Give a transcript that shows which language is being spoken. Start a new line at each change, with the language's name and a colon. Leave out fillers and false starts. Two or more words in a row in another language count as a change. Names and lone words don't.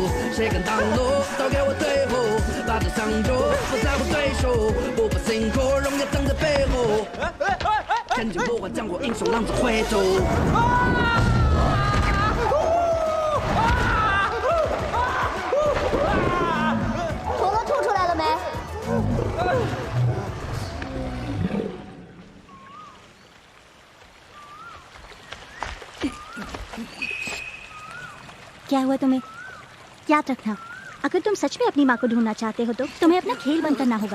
Chinese: 谁敢挡路，都给我退后，把对上桌，不在乎对手，不怕辛苦，荣耀藏在背后，前进不怕将我英雄浪子回头。陀螺吐出来了没？
Hindi: क्या हुआ तुम्हें? याद रखना, अगर तुम सच में अपनी माँ को ढूंढना चाहते हो तो तुम्हें अपना खेल बंद करना होगा।